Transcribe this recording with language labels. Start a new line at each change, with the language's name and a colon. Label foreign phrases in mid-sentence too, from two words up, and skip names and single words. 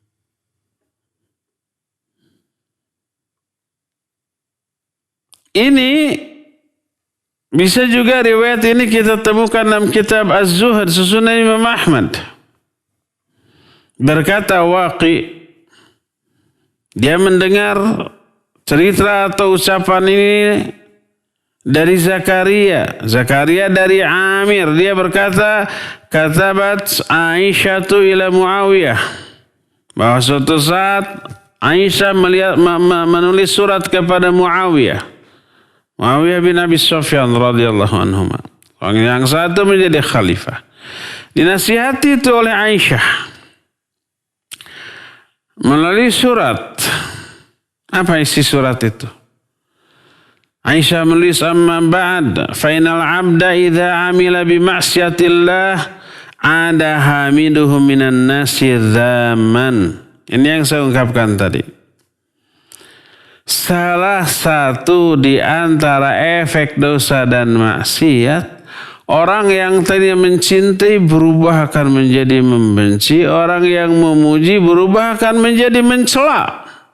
Indonesian: Ini bisa juga riwayat ini kita temukan dalam kitab Az-Zuhd susunan Imam Ahmad. Berkata Waqi, dia mendengar cerita atau ucapan ini dari Zakaria. Zakaria dari Amir. Dia berkata,
Arabic: كتبت عائشة إلى معاوية.
Indonesian: Bahwa suatu saat Aisyah menulis surat kepada Muawiyah. Muawiyah bin Abi Sufyan
Arabic: رضي الله عنهما.
Indonesian: Yang satu menjadi khalifah. Dinasihati itu oleh Aisyah melalui surat. Apa isi surat itu? Aisyah menulis,
Arabic: أما بعد فإن العبد إذا عمل بمعصية الله عاد حامده من الناس ذاما.
Indonesian: Ini yang saya ungkapkan tadi. Salah satu di antara efek dosa dan maksiat, orang yang tadinya mencintai berubah akan menjadi membenci, orang yang memuji berubah akan menjadi mencela.